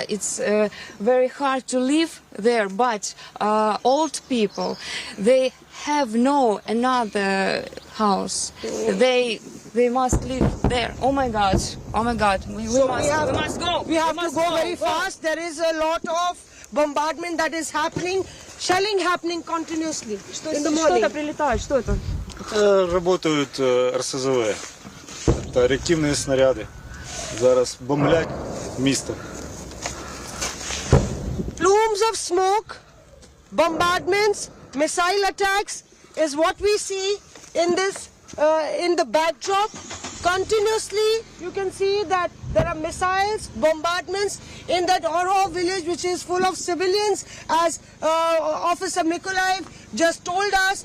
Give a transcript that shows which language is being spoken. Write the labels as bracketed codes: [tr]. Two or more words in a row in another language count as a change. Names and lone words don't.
[en] It's very hard to live there, but old people, they have no another house. They must live there. Oh my God, we must go. We have to go very fast. There is a lot of bombardment that is happening. Shelling happening continuously in the morning. [ru] Что-то прилетает, что это? [uk] Работают РСЗВ та реактивні снаряди. Зараз бомблять місто. [en] Plumes of smoke, bombardments, missile attacks is what we see in this in the backdrop. Continuously, you can see that There are missiles, bombardments in that Oro village, which is full of civilians, as Officer Mykolaiv just told us.